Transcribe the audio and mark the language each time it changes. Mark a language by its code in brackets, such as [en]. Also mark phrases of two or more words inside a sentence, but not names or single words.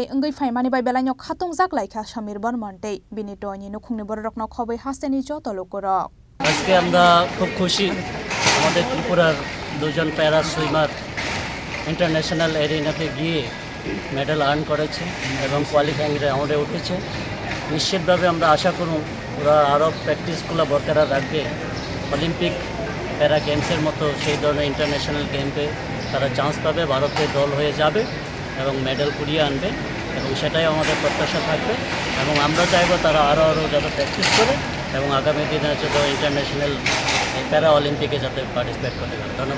[trp] wngwi phaimani bai belai no khatungjak laika Samir Bormon tei bini doi ni nukhungni borokno khoboi hasteni joto lokorok [bn] আজকে আমরা খুব খুশি আমাদের ত্রিপুরার দুজন [en] para swimmer international arena [bn] গিয়ে [en] medal earn [bn] করেছে এবং [en] qualifying round [bn] উঠেছে নিশ্চিতভাবে আমরা আশা করব ওরা আরও প্র্যাকটিসগুলো বরকরার রাখবে অলিম্পিক প্যারা গেমসের মতো সেই ধরনের [en] international game [bn] তারা চান্স পাবে ভারতের দল হয়ে যাবে এবং মেডেল কুড়িয়ে আনবে এবং সেটাই আমাদের প্রত্যাশা থাকবে এবং আমরা চাইবো তারা আরও যাতে প্র্যাকটিস করে এবং আগামী দিনে হচ্ছে ইন্টারন্যাশনাল প্যারা অলিম্পিকে যাতে পার্টিসিপেট করতে পারে ধন্যবাদ